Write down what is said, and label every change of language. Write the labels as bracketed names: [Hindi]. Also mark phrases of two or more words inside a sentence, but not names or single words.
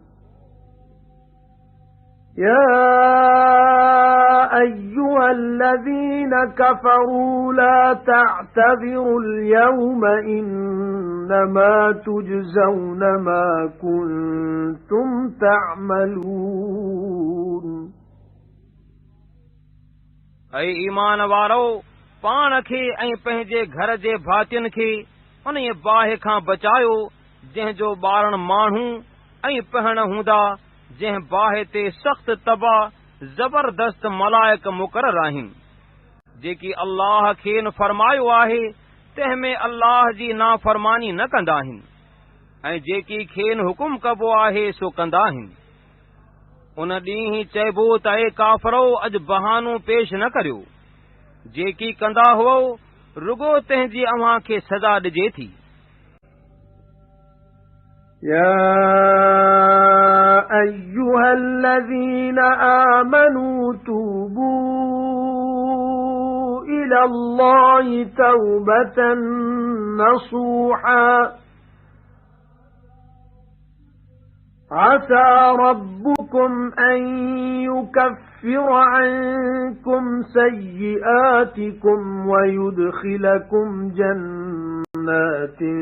[Arabic] يا أيها الذين كفروا لا تعتذروا اليوم إنما تجزون ما كنتم تعملون [Sindhi] ऐं ईमान वारो पाण खे ऐं पंहिंजे घर जे भातियुनि खे उन बाहि खां बचायो जंहिंजो ॿारण माण्हू ऐं पहण हूंदा जंहिं बाहि ते सख़्त तबाह ज़बरदस्त मलाइक मुक़रर आहिनि जेकी अल्लाह खेनि फरमायो आहे तंहिंमें अल्लाह जी नाफ़रमानी न कंदा आहिनि ऐं जेकी खेनि हुकुम कबो आहे सो कंदा आहिनि उन ॾींहुं ई चइबो त ए काफ़रो अॼु बहानो पेश न करियो जेकी कंदा हुओ रुगो तंहिंजी अव्हां खे सज़ा ॾिजे थी [Arabic] يا أيها الذين آمنوا توبوا إلى الله توبة نصوحا عسى ربكم أن يكفر عنكم سيئاتكم ويدخلكم جنات